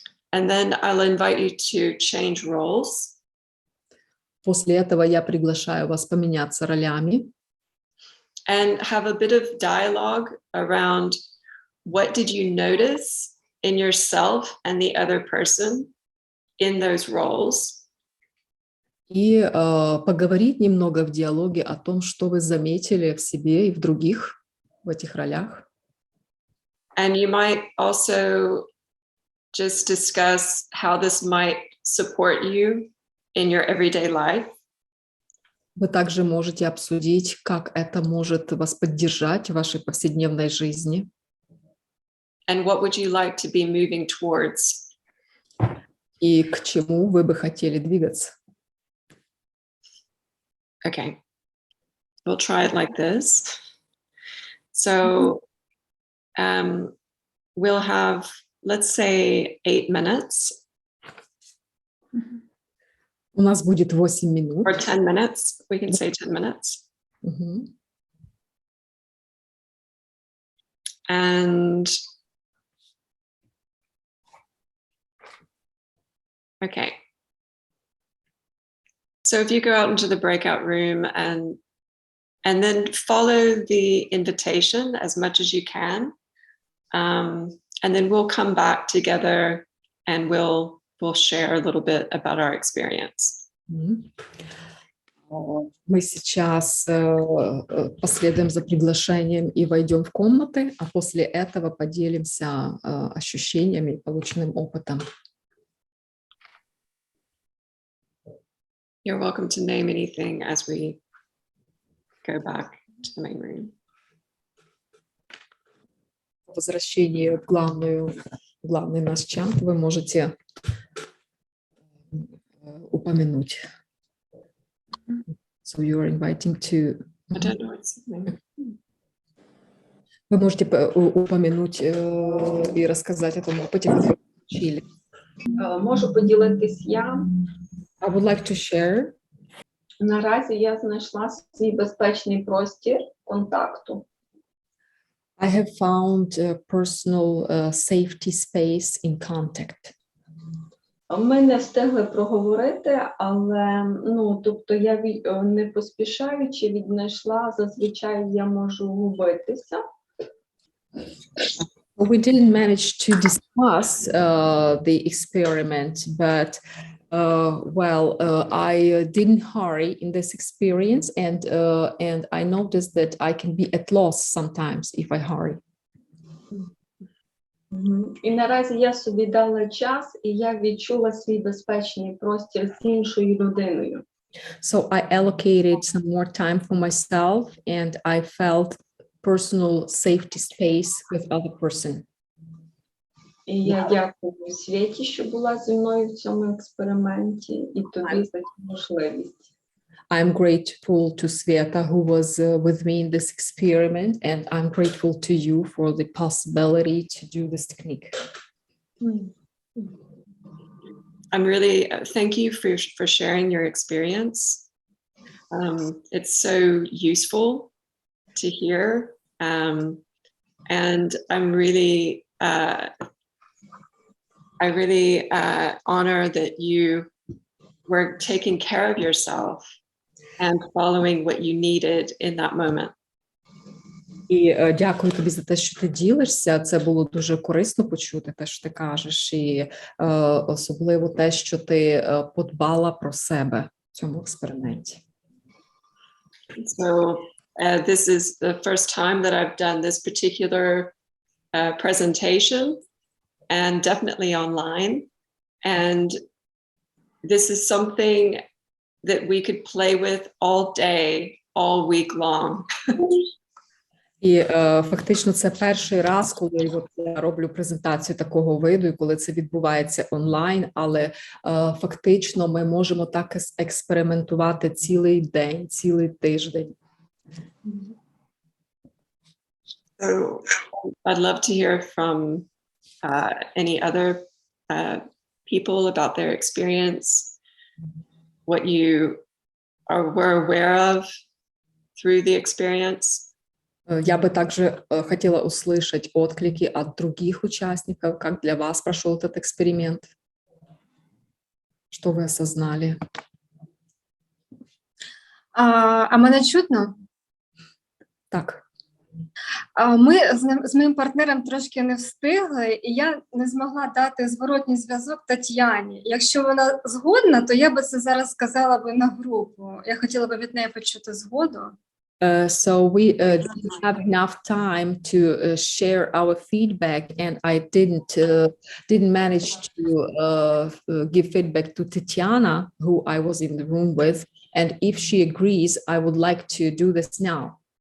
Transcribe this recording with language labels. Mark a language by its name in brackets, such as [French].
[English] And then I'll invite you to change roles. [Russian] После этого я приглашаю вас поменяться ролями. [English] And have a bit of dialogue around what did you notice in yourself and the other person in those roles. [Russian] И поговорить немного в диалоге о том, что вы заметили в себе и в других в этих ролях. [English] And you might also just discuss how this might support you in your everyday life. [Russian] Вы также можете обсудить, как это может вас поддержать в вашей повседневной жизни. [English] And what would you like to be moving towards? [Russian] И к чему вы бы хотели двигаться? [English] Okay. We'll try it like this. So we'll have, let's say, 8 minutes [Russian] У нас будет 8 минут. [English] or 10 minutes. We can say 10 minutes. Мгм. And okay. So if you go out into the breakout room and then follow the invitation as much as you can. And then we'll come back together and we'll share a little bit about our experience. Мгм. [Russian] Мы сейчас последуем за приглашением и войдем в комнаты, а после этого поделимся ощущениями и полученным опытом. [English] You're welcome to name anything as we go back to the main room. [Russian] По возвращении в главный наш чат вы можете упомянуть. [English] So you are inviting to... I don't know what's his name. [Russian] Вы можете упомянуть и рассказать о том опыте, который вы получили. [Ukrainian] Можу поділитись я. [English] I would like to share. [Ukrainian] Наразі я знайшла свій безпечний простір контакту. [English] I have found a personal safety space in contact. [Ukrainian] Ми не встигли проговорити, але тобто я не поспішаючи віднайшла, зазвичай я можу губитися. [English] We didn't manage to discuss the experiment, but I didn't hurry in this experience, and I noticed that I can be at loss sometimes if I hurry. [Ukrainian] І наразі я собі дала час, і я відчула свій безпечний простір з іншою людиною. [English] So I allocated some more time for myself, and I felt personal safety space with other person. [Ukrainian] І я дякую Світі, що була зі мною в цьому експерименті, і тобі за цю можливість. [English] I'm grateful to Sveta, who was with me in this experiment, and I'm grateful to you for the possibility to do this technique. I'm really, thank you for sharing your experience. It's so useful to hear. And I'm really, I really honor that you were taking care of yourself and following what you needed in that moment. [Ukrainian] І дякую тобі за те, що ти ділишся. Це було дуже корисно почути те, що ти кажеш, і особливо те, що ти подбала про себе в цьому експерименті. [English] So this is the first time that I've done this particular presentation, and definitely online. And this is something that we could play with all day, all week long. [Ukrainian] І фактично це перший раз, коли я роблю презентацію такого виду, і коли це відбувається онлайн, але фактично ми можемо так експериментувати цілий день, цілий тиждень. [English] So I'd love to hear from any other people about their experience, what you were aware of through the experience. [Russian] Я бы также хотела услышать отклики от других участников, как для вас прошел этот эксперимент, что вы осознали. [Ukrainian] А мене чутно? Так. Ми з моїм партнером трошки не встигли, і я не змогла дати зворотній зв'язок Тетяні. Якщо вона згодна, то я би це зараз сказала би на групу. Я хотіла би від неї почути згоду. [English] So we didn't have enough time to share our feedback, and I didn't manage to give feedback to Tatiana, who I was in the room with. And if she agrees, I would like to do this now.